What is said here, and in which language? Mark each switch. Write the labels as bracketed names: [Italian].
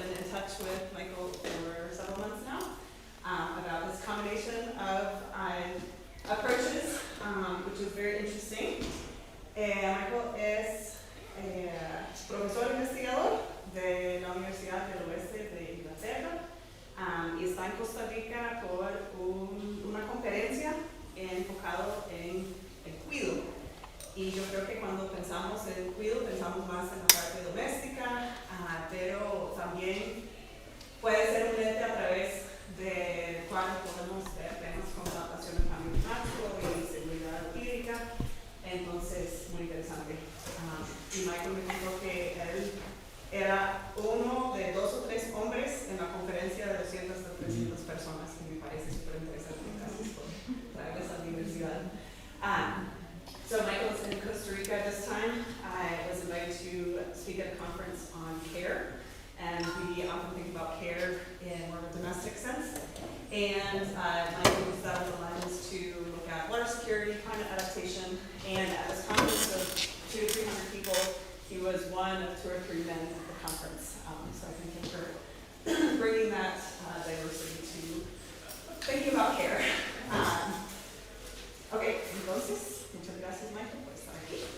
[English] touch with Michael for several months now about this combination of approaches, which is very interesting. [Spanish] Michael es profesor investigador de la Universidad del Oeste de Inglaterra y está en Costa Rica por una conferencia enfocado en el cuido. Y yo creo que cuando pensamos en cuido, pensamos más en la parte doméstica, pero también puede ser un lente a través del cual podemos ver temas como adaptación al cambio climático y seguridad hídrica. Entonces, muy interesante. Y Michael me dijo que él era uno de 2 o 3 hombres en la conferencia de 200 a 300 personas, que me parece súper interesante. Gracias por traerles a la universidad. [English] So Michael is in Costa Rica this time. I was invited to speak at a conference on care, and we often think about care in more of a domestic sense. And Michael used that as a lens to look at water security, climate adaptation, and at this conference of 200 to 300 people, he was one of 2 or 3 men at the conference. So I thank him for bringing that diversity to thinking about care. [Spanish] Okay, entonces, muchas gracias, Michael, por estar aquí.